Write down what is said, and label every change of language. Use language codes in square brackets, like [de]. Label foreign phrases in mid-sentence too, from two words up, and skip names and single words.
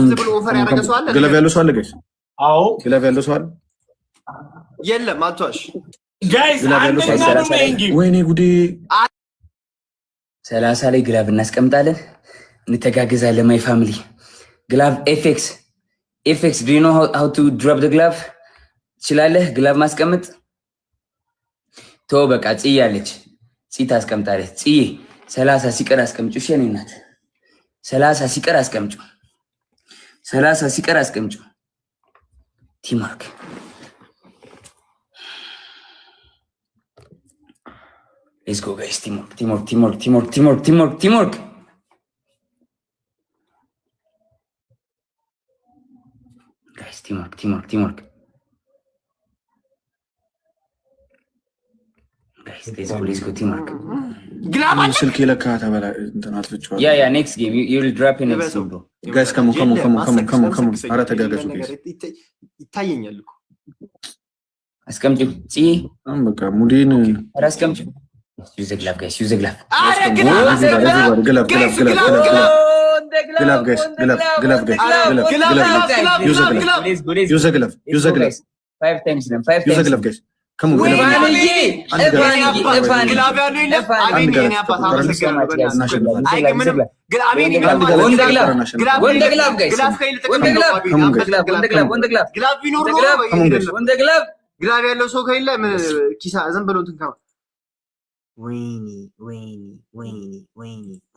[am] ግለብ ያለው ሰው አለ ጋይስ? አዎ ግለብ ያለው ሰው አለ? የለም አትዋሽ ጋይስ። ወይኔ ጉዴ 30 ላይ ግላብ እናስቀምጣለን እንተጋገዛለን [en] my family glove effects do you know how to drop the glove [am] ትችላለህ ግላብ ማስቀመጥ ተው በቃ ጽያለች ጽ ታስቀምጣለች ጽ 30 ሲቀር አስቀምጪ እሺ የኔ እናት 30 ሲቀር አስቀምጪ [en] ቲምወርክ let's go guys teamwork guys teamwork guys let's go teamwork [am] ስልክ ለካ ተበላ እንትን አጥፍቼዋለሁ [en] yeah next game you will drop in next game bro guys come on [am] አረ ተጋገዙ [en] guys [am] ይታየኛል እኮ አስቀምጪ ጽ በቃ ሙዲን አረ አስቀምጪ [en] use the glove guys [am] አረ [en] ግላብ guys use the glove 5 times them use the glove guys come on [am] ግላብ ያለው ሰው ከሌለ ኪሳ ዝም ብሎ እንትን ካው ወይኔ